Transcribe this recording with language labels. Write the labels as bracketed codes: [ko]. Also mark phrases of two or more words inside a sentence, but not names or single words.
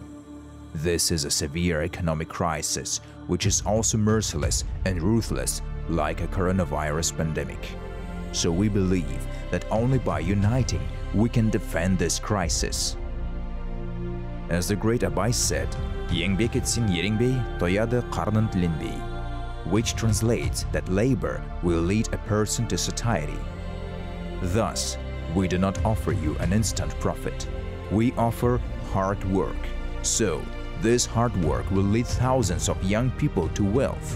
[en] This is a severe economic crisis, which is also merciless and ruthless like a coronavirus pandemic. So we believe that only by uniting we can defend this crisis. As the great Abai said, [kk] "Еңбек етсең еренбей, тояды қарның тіленбей," [en] which translates that labor will lead a person to satiety. Thus, we do not offer you an instant profit. We offer hard work. So, this hard work will lead thousands of young people to wealth.